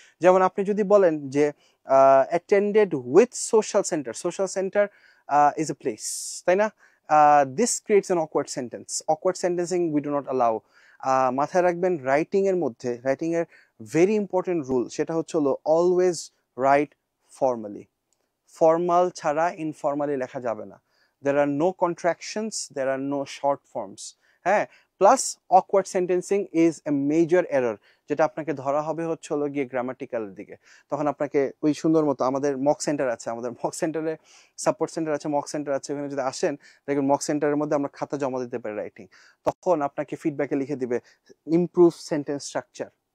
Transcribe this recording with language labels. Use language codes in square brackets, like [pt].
[bn] যেমন আপনি যদি বলেন যে [en] attended with social center, social center is a place, [bn] তাই না? [en] This creates an awkward sentence, awkward sentencing we do not allow. [bn] মাথায় রাখবেন রাইটিং এর [en] মধ্যে, রাইটিং এর very important rule [bn] সেটা হচ্ছে হলো [en] Always write formally. [bn] ফর্মাল ছাড়া ইনফর্মালি লেখা যাবে না। [en] there are no contractions, there are no short forms, হ্যাঁ। Plus awkward sentencing is a major error, [bn] যেটা আপনাকে ধরা হবে হচ্ছে হলো গিয়ে গ্রামাটিক্যাল দিকে। তখন আপনাকে ওই সুন্দর মতো, আমাদের মক সেন্টার আছে, আমাদের মক সেন্টারে সাপোর্ট সেন্টার আছে, মক সেন্টার আছে, ওখানে যদি আসেন দেখবেন মক সেন্টারের মধ্যে আমরা খাতা জমা দিতে পারি রাইটিং, তখন আপনাকে ফিডব্যাকে লিখে দিবে [en] Improve sentence structure.